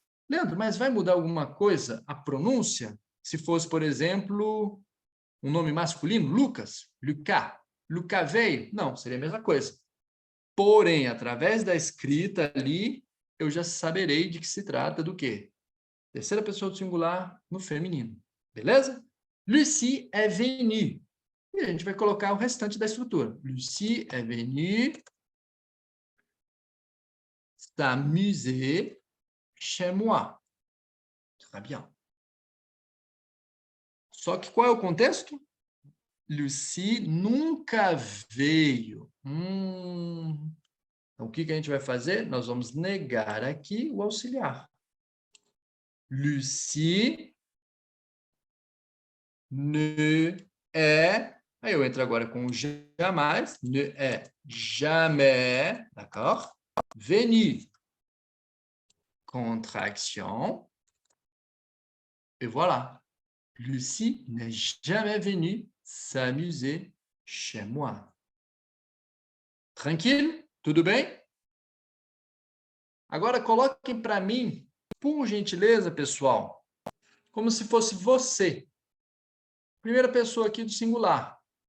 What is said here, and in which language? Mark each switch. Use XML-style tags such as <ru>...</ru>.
<pt>Leandro, mas vai mudar alguma coisa a pronúncia? Se fosse, por exemplo, um nome masculino, Lucas, Lucas, Lucas veio? Não, seria a mesma coisa. Porém, através da escrita ali, eu já saberei de que se trata do quê? Terceira pessoa do singular no feminino. Beleza?</pt> <fr>Lucie est venue.</fr> <pt>E a gente vai colocar o restante da estrutura.</pt> <fr>Lucie est venue s'amuser chez moi. Très bien.</fr> <pt>Só que qual é o contexto? Lucie nunca veio. Então, o que que a gente vai fazer? Nós vamos negar aqui o auxiliar.</pt> <fr>Lucie ne est...</fr> <pt>Aí eu entro agora com o jamais.</pt> <fr>Ne est jamais, d'accord? Venue. Contraction. Et voilà. Lucie n'est jamais venue s'amuser chez moi.</fr> <pt>Tranquilo? Tudo bem? Agora coloquem para mim, por gentileza, pessoal, como se fosse você. Primeira pessoa aqui do singular.</pt>